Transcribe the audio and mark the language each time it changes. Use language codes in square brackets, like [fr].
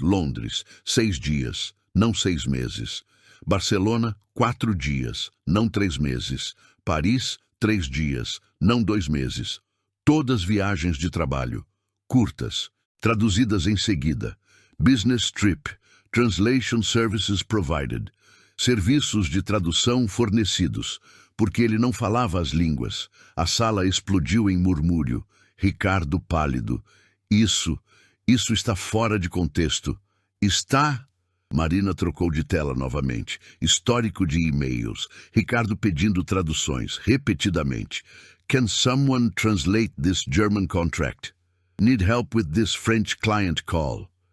[pt] Londres, 6 dias, não 6 meses. Barcelona, 4 dias, não 3 meses. Paris, 3 dias, não 2 meses. Todas viagens de trabalho. Curtas, traduzidas em seguida. [en] Business trip. Translation services provided. [pt] Serviços de tradução fornecidos. Porque ele não falava as línguas. A sala explodiu em murmúrio. Ricardo pálido. Isso está fora de contexto. Está? Marina trocou de tela novamente. Histórico de e-mails. Ricardo pedindo traduções, repetidamente. [en] Can someone translate this German contract? Need help with this French client call.